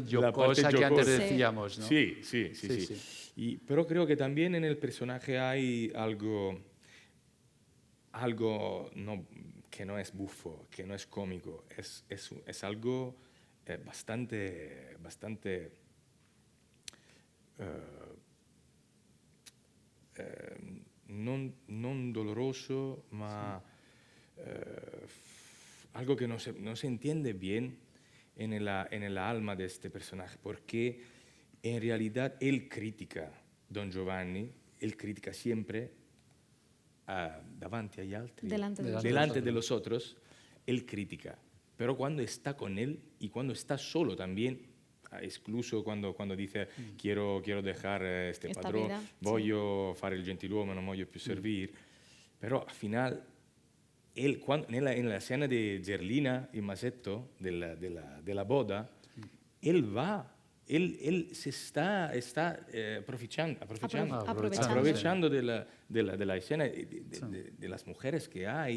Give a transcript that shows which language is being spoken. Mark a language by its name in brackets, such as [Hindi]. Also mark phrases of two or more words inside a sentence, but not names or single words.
[Spanish] La parte jocosa que antes jocosa. Sí. decíamos, ¿no? Sí. Pero creo que también en el personaje hay algo que no es bufo, que no es cómico, es algo bastante [Italian] non doloroso, ma [Spanish] algo que no se entiende bien en el alma de este personaje, porque en realidad él critica Don Giovanni, él critica siempre [Italian] davanti agli altri, [Spanish] Delante de los delante de los otros, él critica. Pero cuando está con él y cuando está solo también, incluso cuando dice quiero dejar este Esta [Italian] padrone, [Spanish] vida, [Italian] voglio fare il gentiluomo, non voglio più servir, [Spanish] però al final él, en la escena de Zerlina y Masetto, de la boda, él va, él se está aprovechando de la escena, de las mujeres que hay.